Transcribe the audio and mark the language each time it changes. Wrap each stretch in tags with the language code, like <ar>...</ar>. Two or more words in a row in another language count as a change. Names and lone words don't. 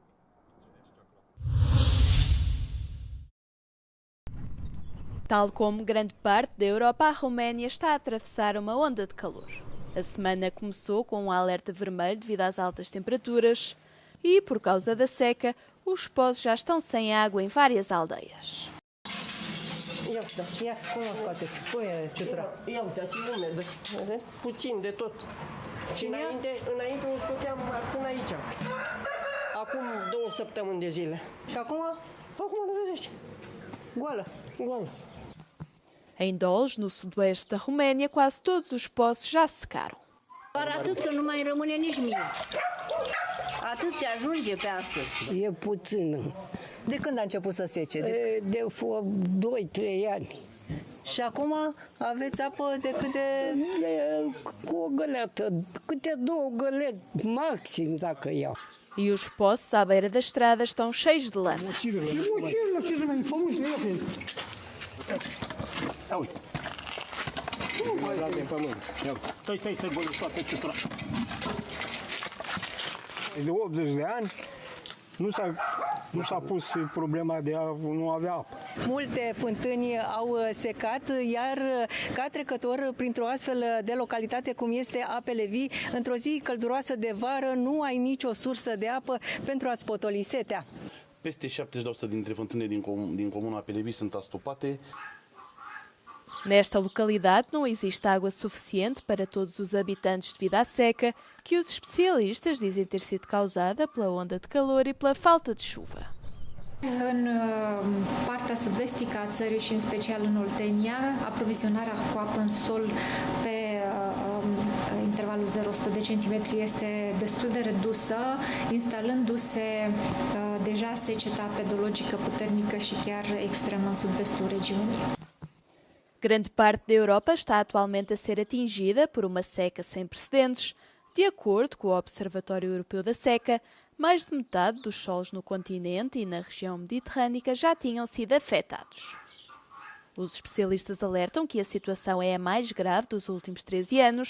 <pt>Tal como grande parte da Europa, a Roménia está a atravessar uma onda de calor. A semana começou com um alerta vermelho devido às altas temperaturas e, por causa da seca, os pozos já estão sem água em várias aldeias.</pt> <ro>Puțin de tot. Și înainte o scoteam până aici. Acum 2 săptămâni de zile. Și acum le vedeți. Goală.</ro> <pt>Em Dolj, no sudoeste da Roménia, quase todos os poços já secaram.</pt> <ro>Doar atât că nu mai rămâne nici mie. Atât se ajunge pe astăzi. E puțină. De când a început să sece? De 2-3 ani. Și acum aveți apă de câte... Cu o găleată, câte 2 găleți maxim dacă iau.</ro> <pt>E os poços à beira das estradas estão cheios de lama.</pt> <ro>De 80 de ani nu s-a pus problema de a nu avea apă. Multe fântâni au secat, iar ca trecător printr-o astfel de localitate cum este Apele Vii, într-o zi călduroasă de vară nu ai nicio sursă de apă pentru a-ți potoli setea. Peste 70% dintre fântânile din comuna Apele Vii sunt astopate.</ro> <pt>Nesta localidade não existe água suficiente para todos os habitantes devido à seca, que os especialistas dizem ter sido causada pela onda de calor e pela falta de chuva.</pt> <ro>În partea sud-vestică a țării și în special în Oltenia, aprovizionarea cu apă în sol pe intervalul 0-100 de centimetri este destul de redusă, instalându-se deja seceta pedologică puternică și chiar extremă în sud-vestul regiunii.</ro> <pt>Grande parte da Europa está atualmente a ser atingida por uma seca sem precedentes. De acordo com o Observatório Europeu da Seca, mais de metade dos solos no continente e na região mediterrânica já tinham sido afetados. Os especialistas alertam que a situação é a mais grave dos últimos 13 anos.</pt>